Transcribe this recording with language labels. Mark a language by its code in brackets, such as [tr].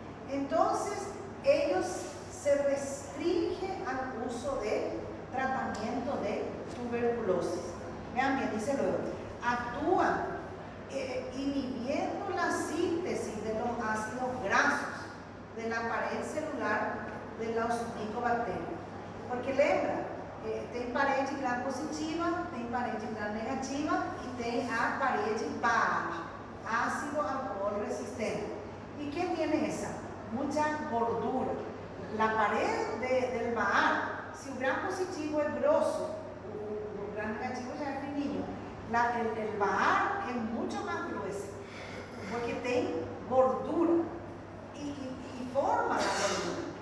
[es] Entonces, ellos se restringen al uso de tratamiento de tuberculosis. Vean bien, dice luego, actúan inhibiendo la síntesis de los ácidos grasos de la pared celular de los micobacterias. [pt] Porque lembra, tem parede gram positiva, tem parede gram negativa e tem a parede baixa, ácido alcohol resistente. [es] ¿Y qué tiene esa? Mucha gordura. La pared del bahar, si el gram positivo es [pt] grosso, [es] el gram negativo ya es [pt] fininho, [es] el bahar es mucho más grueso, porque tiene gordura y forma la gordura.